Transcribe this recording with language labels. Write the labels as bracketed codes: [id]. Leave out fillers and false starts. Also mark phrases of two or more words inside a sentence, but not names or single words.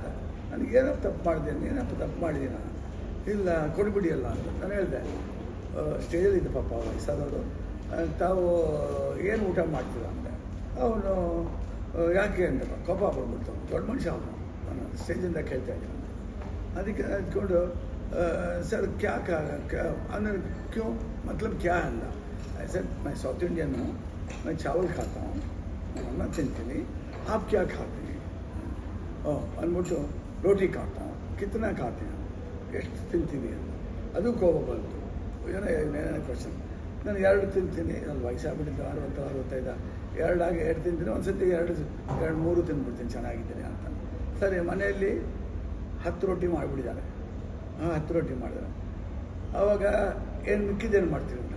[kn] ನನಗೇನೋ ತಪ್ಪು ಮಾಡಿದೆ, ಏನಪ್ಪ ತಪ್ಪು ಮಾಡಿದ್ದೀನ, ಇಲ್ಲ ಕೊಡ್ಬಿಡಿಯಲ್ಲ ಅಂತ ನಾನು ಹೇಳಿದೆ. ಸ್ಟೇಜಲ್ಲಿ ಇದ್ದ ಪಾಪ ವಯಸ್ಸಾದವರು, ತಾವು ಏನು ಊಟ ಮಾಡ್ತೀರ ಅಂತ. ಅವನು ಯಾಕೆ ಅಂತ ಕೋಪ ಬಂದ್ಬಿಡ್ತು. ದೊಡ್ಡ ಮನುಷ್ಯ ಅವನು, ನಾನು ಸ್ಟೇಜಿಂದ ಕೇಳ್ತಾ ಇದ್ದೀನಿ. ಅದಕ್ಕೆ ಅಂದ್ಕೊಂಡು [hi] सर क्या अंदर क्यों मतलब क्या है? सर मैं साउथ इंडियन हूँ, मैं चावल खाता हूँ, मैं ತಿಂತೀನಿ, आप क्या खाते हैं? ಅಂದ್ಬಿಟ್ಟು ರೋಟಿ खाता हूँ, कितना खाते हैं, [kn] ಎಷ್ಟು ತಿಂತೀನಿ ಅಂತ. ಅದು ಕೋಪ ಬಂತು. ಏನೇನೋ ಕ್ವಶನ್. ನಾನು 2 ತಿಂತೀನಿ, ನನ್ನ ವಯಸ್ಸಾಗ್ಬಿಟ್ಟಿದ್ದು 60-65, 2 ತಿಂತೀನಿ, ಒಂದು ಸತಿ 2-3 ತಿಂದ್ಬಿಡ್ತೀನಿ ಚೆನ್ನಾಗಿದ್ದೀನಿ ಅಂತ. ಸರಿ, ಮನೆಯಲ್ಲಿ 10 ರೋಟಿ ಮಾಡಿಬಿಟ್ಟಿದ್ದಾರೆ. 10 ರೋಟಿ ಮಾಡಿದ್ರೆ ಆವಾಗ ಏನು ಮಿಕ್ಕಿದ್ದೇನು ಮಾಡ್ತೀನಿ ಅಂತ.